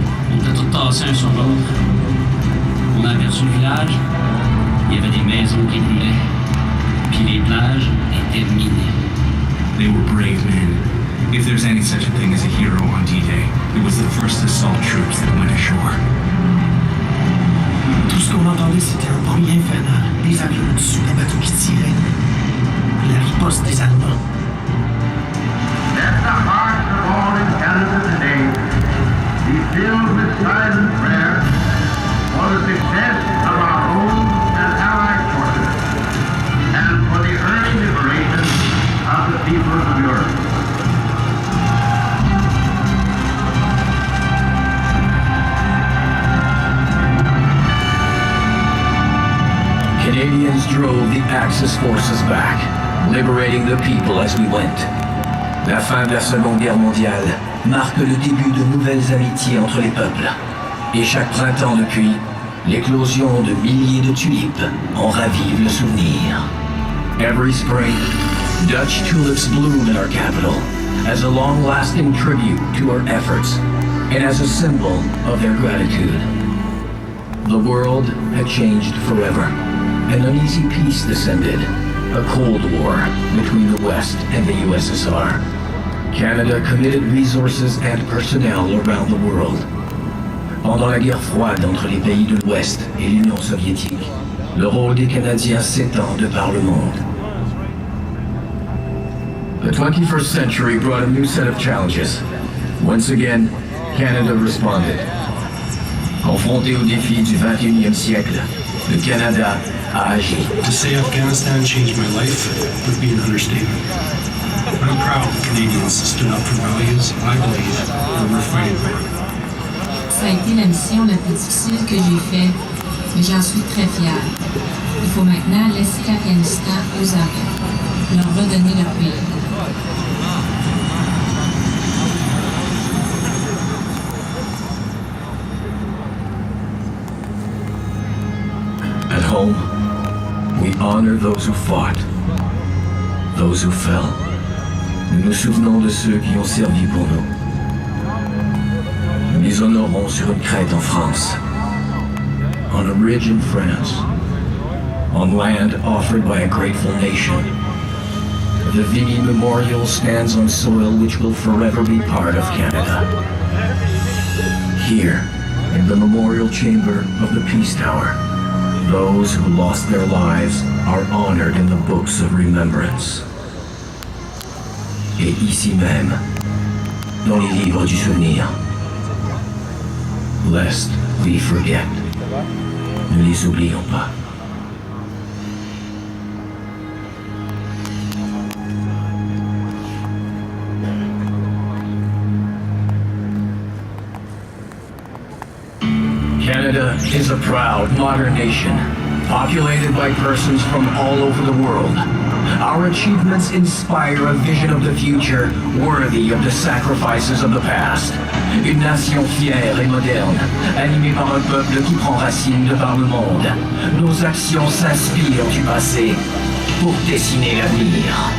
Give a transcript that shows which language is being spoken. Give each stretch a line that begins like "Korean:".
French: On était tous tassés un sur l'autre. On a aperçu le village. Il y avait des maisons qui brûlaient. Puis les plages étaient minées.
English: They were brave men. If there's any such a thing as a hero on D-Day, it was the first assault troops that went ashore.
French: Tout ce qu'on entendait, c'était un bruit infernal. Des avions au-dessus, des bateaux qui tiraient. La riposte des Allemands.
English: Let the hearts of all in Canada today be filled with silent prayer for the success of our own and allied forces, and for the early liberation of the peoples of Europe. Canadians drove the Axis forces back, liberating the people as we went.
French: La fin de la Seconde Guerre mondiale marque le début de nouvelles amitiés entre les peuples. Et chaque printemps depuis, l'éclosion de milliers de tulipes en ravive le souvenir.
English: Every spring, Dutch tulips bloom in our capital as a long-lasting tribute to our efforts and as a symbol of their gratitude. The world had changed forever. An uneasy peace descended, a Cold War between the West and the USSR. Canada committed resources and personnel around the world.
French: Pendant la guerre froide entre les pays de l'Ouest et l'Union soviétique, le rôle des Canadiens s'étend de par le monde.
English: The 21st century brought a new set of challenges. Once again, Canada responded.
French: Confronté aux défis du 21e siècle, le Canada a agi.
English: To say Afghanistan changed my life would be an understatement. I'm proud Canadians stood up for values I believe that we're fighting for.
French: Ça a été la mission la plus difficile que j'ai faite, mais j'en suis très fière. Il faut maintenant laisser l'Afghanistan aux Afghans, leur redonner leur pays.
English: At home, we honor those who fought, those who fell.
French: Nous nous souvenons de ceux qui ont servi pour nous. Nous les honorons sur une crête en France,
English: on a ridge in France, on land offered by a grateful nation. The Vimy Memorial stands on soil which will forever be part of Canada. Here, in the memorial chamber of the Peace Tower, those who lost their lives are honored in the books of remembrance.
French: Et ici même, dans les livres du souvenir,
English: lest we forget,
French: ne les oublions pas.
English: Canada is a proud, modern nation, populated by persons from all over the world. Our achievements inspire a vision of the future worthy of the sacrifices of the past.
French: Une nation fière et moderne, animée par un peuple qui prend racine de par le monde. Nos actions s'inspirent du passé pour dessiner l'avenir.